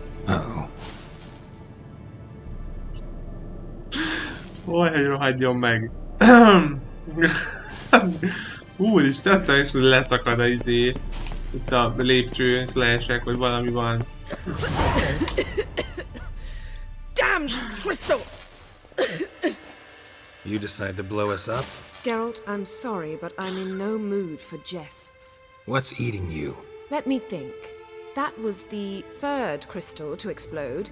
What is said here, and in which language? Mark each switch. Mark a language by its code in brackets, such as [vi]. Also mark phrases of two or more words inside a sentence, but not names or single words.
[hu] Uh-oh. Hogy rohadjon meg. Úristen, aztán is leszakad a izé. Itt a lépcső, leesek, vagy valami van. [en] Damn crystal! You decide to blow us up? Geralt, I'm sorry, but I'm in no mood for jests. What's eating you? Let me think. That was the third crystal to explode.